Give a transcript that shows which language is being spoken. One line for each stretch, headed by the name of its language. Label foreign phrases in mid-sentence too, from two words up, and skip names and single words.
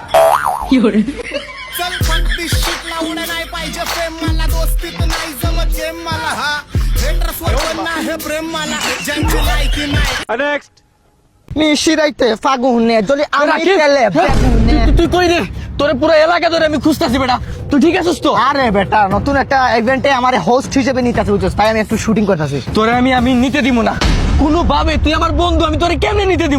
Marathi: चल
English: fuck this shit
Marathi: लावणं नाही पाहिजे प्रेम मला दोस्तीत नाही जमत गेम मला हा हेटर्स वर नाही प्रेम मला ज्यांची लायकी नाही
Bangla: নেক্সট। নিশিরাইতে ফাগুনে যদি আমি তেলে বেগুনে। তুই কই রে? তোরে পুরো এলাকা ধরে আমি খুঁজতাছি বেটা, তুই ঠিক আছিস তো? আরে বেটা, নতুন একটা ইভেন্টে আমার হোস্ট হিসেবে নিতে আছে, বুঝছিস? তাই আমি একটু শুটিং করতেছি। তোরে আমি নিতে দিব না কোনোভাবে। তুই আমার বন্ধু, আমি তোরে কেমনে নিতে দিমু?